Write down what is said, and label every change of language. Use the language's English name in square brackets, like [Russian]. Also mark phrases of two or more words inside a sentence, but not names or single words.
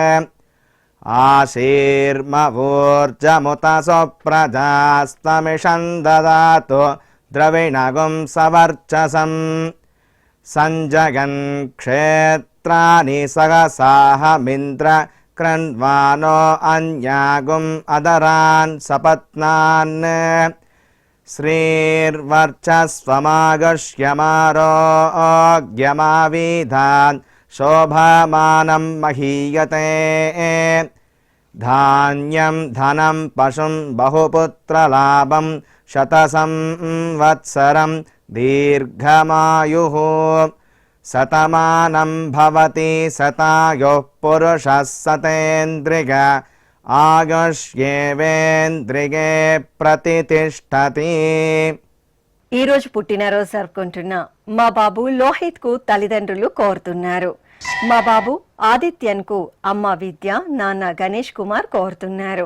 [Sanskrit] ఆశీర్మవూర్జముత సుప్రజాస్తమిషం దదాతు ద్రవిణగుం సవర్చసం సంజగన్ క్షేత్రాని సహసాహమింద్ర क्रन्वानो अन्यागुम् अदरान् सपत्नान् श्रीर्वर्चस्वमागश्यमारोग्यमाविधान् शोभमानं महीयते धान्यं धनं पशुं बहुपुत्रलाभं शतसंवत्सरं दीर्घमायुः शतमानं भवति शतायुः पुरुषः शतेन्द्रिय ఆయుష్యేవేంద్రియే ప్రతితిష్టతి. [Telugu] ఈరోజు పుట్టినరోజు జరుపుకుంటున్న మా బాబు లోహిత్ కు తల్లిదండ్రులు కోరుతున్నారు. మా బాబు ఆదిత్యన్ కు అమ్మ విద్య, నాన్న గణేష్ కుమార్ కోరుతున్నారు.